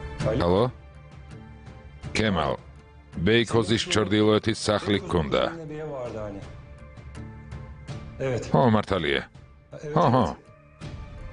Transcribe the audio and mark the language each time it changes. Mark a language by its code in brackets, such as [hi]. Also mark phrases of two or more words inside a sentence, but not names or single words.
[ka] Halo? Kemal. Beykozis ჩრდილოეთის სახლი გქონდა. [tr] Yine bir ev vardı hani. Evet. [ka] Ho, მართალია. [tr] Evet, [ka] Ho, ho. [tr] evet.